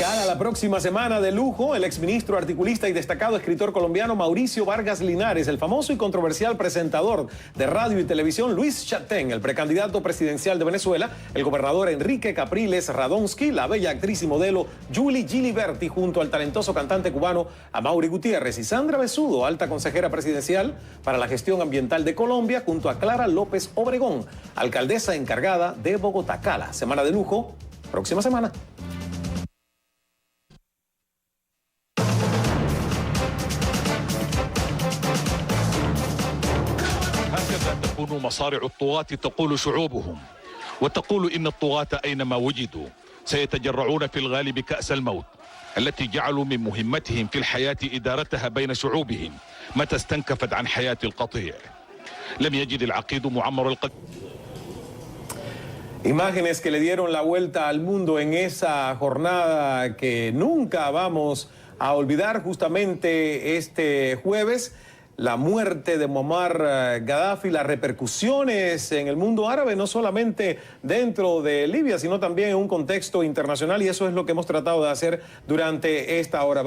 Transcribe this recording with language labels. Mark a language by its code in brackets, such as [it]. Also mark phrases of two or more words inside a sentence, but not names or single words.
[es] Cara a la próxima semana de lujo, el exministro, articulista y destacado escritor colombiano Mauricio Vargas Linares, el famoso y controversial presentador de radio y televisión Luis Chatén, el precandidato presidencial de Venezuela, el gobernador Enrique Capriles Radonsky, la bella actriz y modelo Julie Giliberti, junto al talentoso cantante cubano Amaury Gutiérrez, y Sandra Besudo, alta consejera presidencial para la gestión ambiental de Colombia, junto a Clara López Obregón, alcaldesa encargada de Bogotá. Cala, semana de lujo, próxima semana. [ar] تكون مصارع الطغاة تقول شعوبهم وتقول إن الطغاة أينما وجدوا سيتجرعون في الغالب كأس الموت التي جعلوا من مهمتهم في الحياة إدارتها بين شعوبهم متى استنكفت عن حياة القطيع لم يجد العقيد معمر القلب. [es] Imágenes que le dieron la vuelta al mundo en esa jornada que nunca vamos a olvidar, justamente este jueves. La muerte de Muammar Gaddafi, las repercusiones en el mundo árabe, no solamente dentro de Libia, sino también en un contexto internacional, y eso es lo que hemos tratado de hacer durante esta hora.